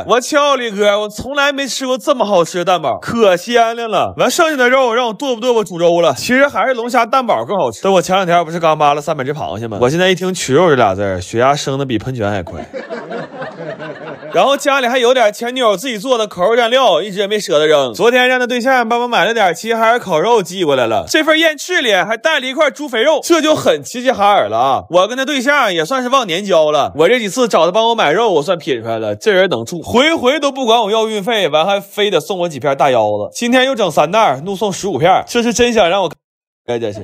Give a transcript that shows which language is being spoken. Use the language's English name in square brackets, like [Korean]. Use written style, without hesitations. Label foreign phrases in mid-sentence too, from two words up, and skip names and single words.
[Chinese] 我敲李哥，我從來沒吃過這麼好吃的蛋堡，可鮮亮了。完，剩下的肉讓我剁不剁吧煮粥了。其實還是龍蝦蛋堡更好吃。等我前2天不是剛扒了300只螃蟹嗎？我現在一聽取肉這倆字，血壓升的比噴泉還快。然後家裡還有點前女友自己做的烤肉蘸料，一直也沒捨得扔。昨天讓他對象幫我買了點齊齊哈爾烤肉寄過來了，這份燕翅裡還帶了一塊豬肥肉，這就很齊齊哈爾了啊！我跟他對象也算是忘年交了。我這幾次找他幫我買肉，我算品出來了，這人能處，回回都不管我要運費，完還非得送我幾片大腰子。今天又整3袋，怒送15片，這是真想讓我該這是。